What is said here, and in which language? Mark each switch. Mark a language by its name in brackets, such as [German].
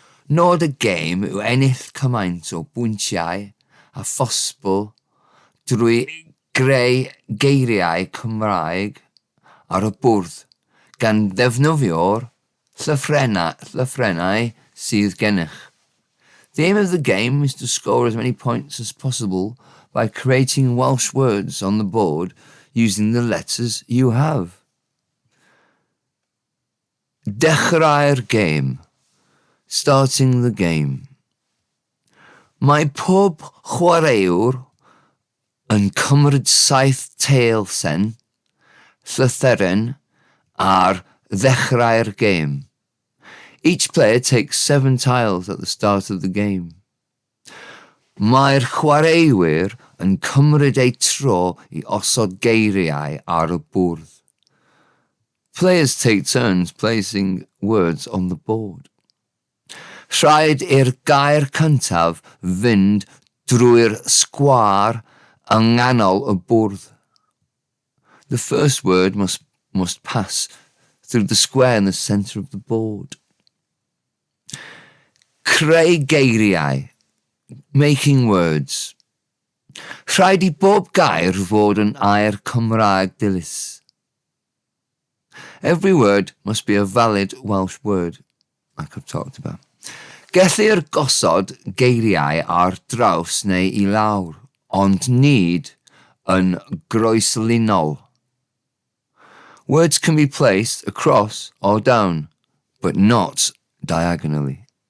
[Welsh] Nod a game yw ennill cymaint o bwyntiau a phosbl drwy greu geiriau Cymraeg ar y bwrdd gan ddefnyddio'r llythrennau sydd gennych. [English] The aim of the game is to score as many points as possible by creating Welsh words on the board using the letters you have. [Welsh] Dechrau'r game. [English] Starting the game. [Welsh] Mae pob chwaraewr yn cymryd 7 teilsen, llythyren ar ddechrau'r game. [English] Each player takes 7 tiles at the start of the game. [Welsh] Mae'r chwaraewyr yn cymryd eu tro I osod geiriau ar y bwrdd. [English] Players take turns placing words on the board. [Welsh] Rhaid i'r gair cyntaf fynd drwy'r sgwâr yng nghanol y bwrdd. [English] The first word must pass through the square in the centre of the board. [Welsh] Creu geiriau, [English] making words. [Welsh] Rhaid I bob gair fod yn air Cymraeg dilys. [English] Every word must be a valid Welsh word, like I've talked about. [Welsh] Gellir gosod geiriau ar draws neu I lawr, ond nid yn groeslunol. [English] Words can be placed across or down, but not diagonally.